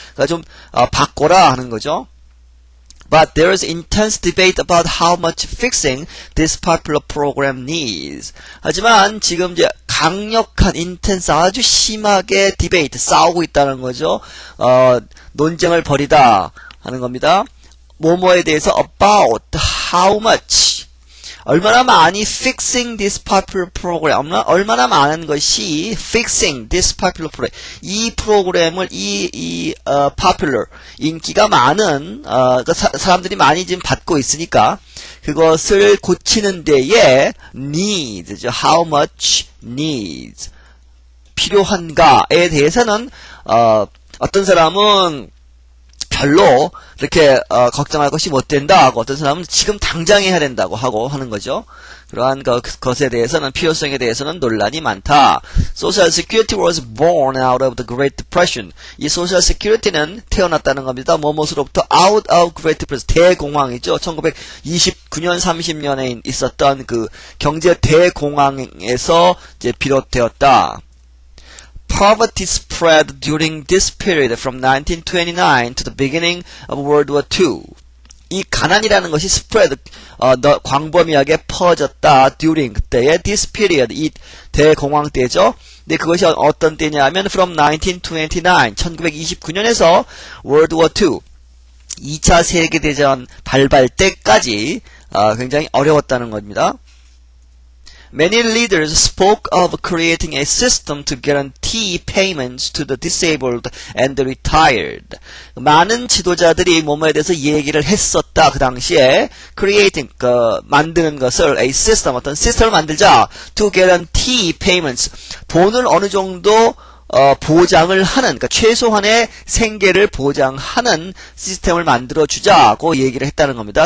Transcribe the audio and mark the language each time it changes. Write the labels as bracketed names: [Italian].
[Korean] 그러니까 좀 바꿔라 하는 거죠. [English] But there is intense debate about how much fixing this popular program needs. [Korean] 하지만 지금 이제 강력한 intense, 아주 심하게 debate, 싸우고 있다는 거죠. 논쟁을 벌이다 하는 겁니다. 뭐뭐에 대해서 [English] about how much, [Korean] 얼마나 많이 [English] fixing this popular program, [Korean] 얼마나 많은 것이 fixing this popular program, 이 프로그램을 popular, 인기가 많은 사람들이 많이 지금 받고 있으니까 그것을 고치는 데에 needs, [English] how much needs, [Korean] 필요한가에 대해서는 어떤 사람은 별로 이렇게 걱정할 것이 못 된다 하고, 어떤 사람은 지금 당장 해야 된다고 하고 하는 거죠. 그러한 것에 대해서는, 필요성에 대해서는 논란이 많다. [English] Social Security was born out of the Great Depression. [Korean] 이 Social Security는 태어났다는 겁니다. 뭐뭐로부터 [English] out of Great Depression, [Korean] 대공황이죠. 1929년 30년에 있었던 그 경제 대공황에서 이제 비롯되었다. [English] Poverty spread during this period from 1929 to the beginning of World War II. [Korean] 이 가난이라는 것이 spread, 광범위하게 퍼졌다. during, 그때의 [English] this period, [Korean] 이 대공황 때죠. 근데 그것이 어떤 때냐면 from 1929, 1929년에서 World War II, 2차 세계대전 발발 때까지 굉장히 어려웠다는 겁니다. [English] Many leaders spoke of creating a system to guarantee payments to the disabled and the retired. [Korean] 많은 지도자들이 뭐뭐에 대해서 얘기를 했었다. 그 당시에 creating, 만드는 것을 [English] a system, [Korean] 어떤 시스템을 만들자. [English] to guarantee payments, [Korean] 돈을 어느 정도 보장을 하는, 그러니까 최소한의 생계를 보장하는 시스템을 만들어 주자고 얘기를 했다는 겁니다.